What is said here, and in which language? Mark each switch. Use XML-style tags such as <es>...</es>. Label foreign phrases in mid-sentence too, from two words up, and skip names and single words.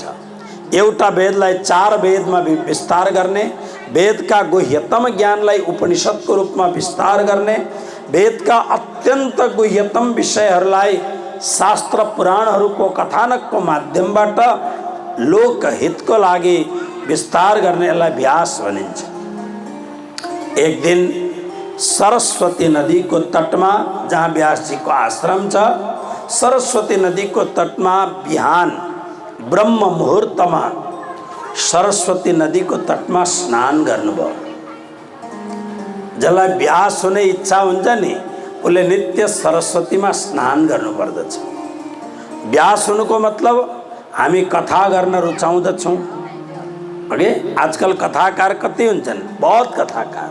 <ne>एउटा वेदलाई 4 वेदमा विस्तार गर्ने, वेदका गुह्यतम ज्ञानलाई उपनिषदको रूपमा विस्तार गर्ने, वेदका अत्यन्त गुह्यतम विषयहरूलाई शास्त्र पुराणहरूको कथानकको माध्यमबाट लोकहितको लागि विस्तार गर्नेलाई व्यास भनिन्छ। एक दिन सरस्वती नदी को तट में जहाँ व्यास जी को आश्रम छ, सरस्वती नदी को तट में बिहान ब्रह्म मुहूर्त में सरस्वती नदी को तट में स्नान गर्नुभयो। जसलाई व्यास हुने इच्छा हुन्छ नि उसले नित्य सरस्वती में स्नान गर्नुपर्दछ। व्यास हुनुको मतलब हामी कथा गर्न रुचाउँदछौँ। अगे आजकल कथाकार कति हुन्छन्, बहुत कथाकार।</ne>